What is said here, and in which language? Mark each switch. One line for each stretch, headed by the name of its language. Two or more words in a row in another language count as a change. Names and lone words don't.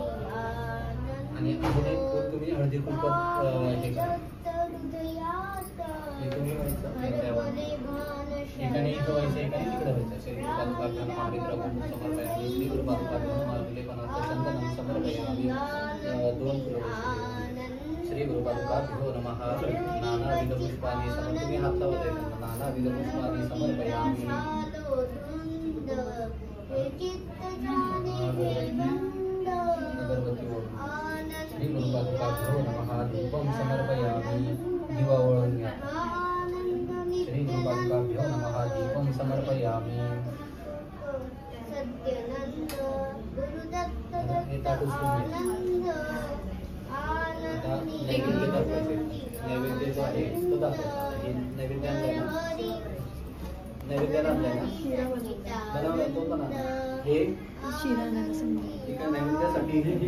Marathi: आणि तुम्ही हळदी कुंकू एकाने इथं व्हायचं, एकाने तिकडे व्हायचं.
Sanskrit: श्री गुरुपादुकाभ्यो नमः. समर्पयामी. श्री गुरुपादुकाभ्यो नमः. विलेपनार्थ चंदनम समर्पयामी.
Marathi: 2 फुलं.
Sanskrit: श्री गुरुपादुकाभ्यो नमः. नानाविध पुष्पाणि समर्पयामी.
Marathi: तुम्ही हात लावत आहे त्यांना.
Sanskrit: नानाविध पुष्पाणि समर्पयामी.
Marathi: अगरबत्ती ओढून.
Sanskrit: श्री गुरुपादुकाभ्यो नमः. धूपम समर्पयामी.
Marathi: दिवा ओळून घ्या.
Sanskrit: श्री गुरुपादुकाभ्यो नमः. दीपम समर्पयामी. सत्यनंद गुरुदत्त
Marathi: नैवेद्य दाखवायचे. नैवेद्य जो आहे तो दाखवायचा. नैवेद्य नैवेद्याला आणलंय ना बनवलं तो पण हे ठीक आहे नैवेद्यासाठी